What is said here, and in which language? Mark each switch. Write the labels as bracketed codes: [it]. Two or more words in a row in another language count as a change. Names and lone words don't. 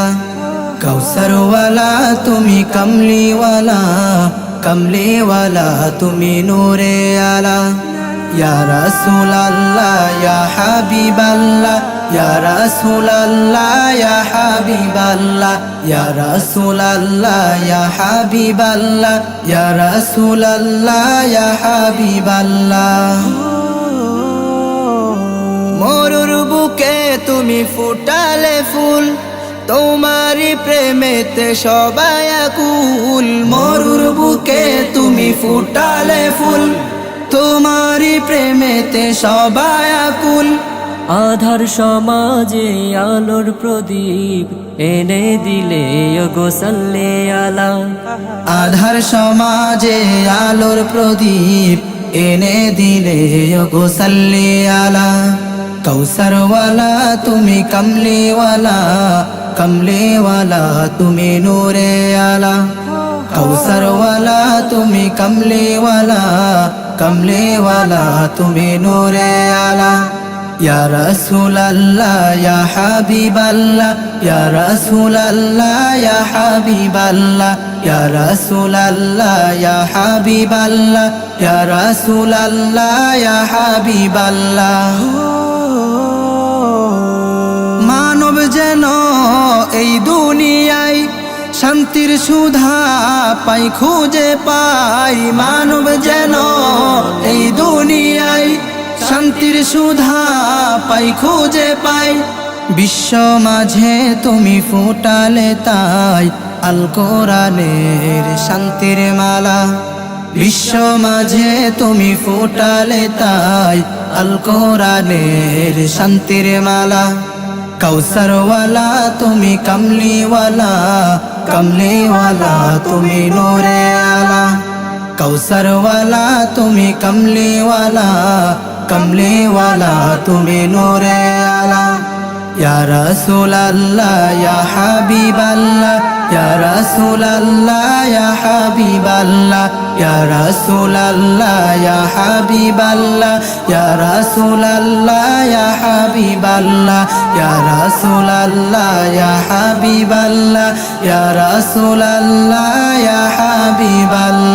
[bn] কাওসারওয়ালা তুমি কমলিওয়ালা, কমলিওয়ালা তুমি নূরে আলা। [ar] يا رسول الله يا حبيب الله، يا رسول الله يا حبيب الله، يا رسول الله يا حبيب الله، يا رسول الله يا حبيب الله. [bn] মরুর বুকে তুমি ফুটালে ফুল, তোমারি প্রেমেতে সবাই আকুল। মরুর বুকে তুমি ফুটালে ফুল, তোমারি প্রেমেতে সবাই আকুল। আধার সমাজে আলোর প্রদীপ এনে দিলে গো [ar] صلِّ على. [bn] আধার সমাজে আলোর প্রদীপ এনে দিলে গো [ar] صلِّ على. [bn] কাওসারওয়ালা তুমি কমলিওয়ালা, কমলিওয়ালা তুমি নূরে আলা। কাওসারওয়ালা তুমি কমলিওয়ালা, কমলিওয়ালা তুমি নূরে আলা। [ar] يا رسول الله يا حبيب الله، يا رسول الله يا حبيب الله، يا رسول الله يا حبيب الله، يا رسول الله يا حبيب الله. [bn] মানব যেন এই দুনিয়ায় শান্তির সুধা পাই খুঁজে পাই। মানব যেন এই দুনিয়ায় শান্তির সুধা পাই খুঁজে পাই। বিশ্ব মাঝে তুমি ফুটালে তাই আল কোরআনের শান্তির মালা। বিশ্ব মাঝে তুমি ফুটালে তাই আল কোরআনের শান্তির মালা। কাওসারওয়ালা তুমি কমলিওয়ালা, কমলিওয়ালা তুমি নূরে আলা। কাওসারওয়ালা তুমি কমলিওয়ালা, কমলিওয়ালা তুমি নূরে আলা। [ar] يا رسول الله يا حبيب الله، يا رسول الله يا حبيب الله، يا رسول الله يا حبيب الله، يا رسول الله يا حبيب الله، يا رسول الله يا حبيب الله، يا رسول الله يا حبيب الله.